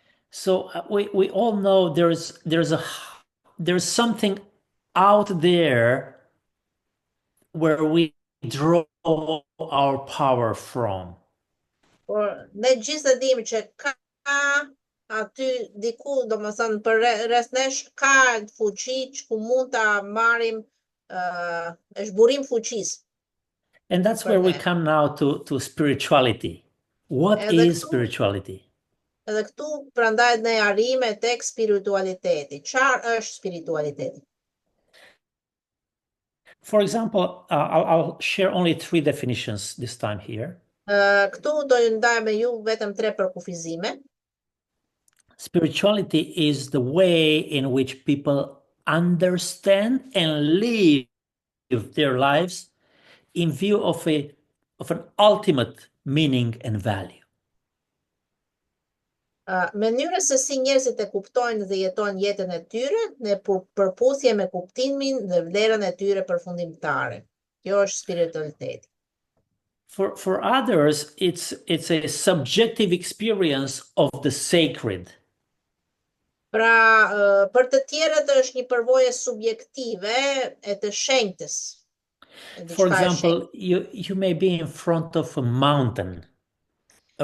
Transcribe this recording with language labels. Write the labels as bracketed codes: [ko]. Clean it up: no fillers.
[en] So we all know there's something out there where we draw our power from. [sq] Por ne gjithë e dimë që ka aty diku, domethënë për rreth nesh ka fuqi që ku mund ta marrim, është burim fuqisë. [en] And that's where we come now to spirituality. What [sq] Edhe [en] is [sq] këtu- [en] spirituality? [sq] Edhe këtu prandaj ne arrime tek spiritualiteti. Çfarë është spiritualiteti? [en] For example, I'll share only three definitions this time here. [sq] Këtu do ju ndaj me ju vetëm 3 përkufizime. [en] Spirituality is the way in which people understand and live their lives in view of an ultimate meaning and value. [sq] Mënyra se si njerëzit e kuptojnë dhe jetojnë jetën e tyre në përputhje me kuptimin dhe vlerën e tyre përfundimtare. Kjo është spiritualiteti. [en] For others, it's a subjective experience of the sacred. [sq] Pra, për të tjerët është një përvojë subjektive e të shenjtës. [en] For example, you may be in front of a mountain, a